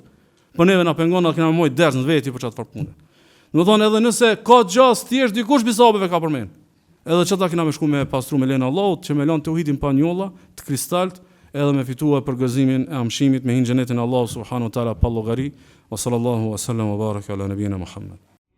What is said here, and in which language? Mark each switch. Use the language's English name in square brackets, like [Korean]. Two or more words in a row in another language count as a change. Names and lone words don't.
[Albanian] Po neve na pengon atë kena moj ders në veti për çat far punë. Domethënë edhe nëse ka gjas thjesht dikush bisabeve ka përmend. Edhe çata kena më shku me pastru me lenë Allahut, që me lën tauhidin pa njolla, të kristalt, edhe me fituar përgëzimin e amshimit me hin xhenetin Allahu [Arabic] سبحانه وتعالى [Albanian] pa llogari. [Arabic] وصلى الله وسلم وبارك على نبينا محمد.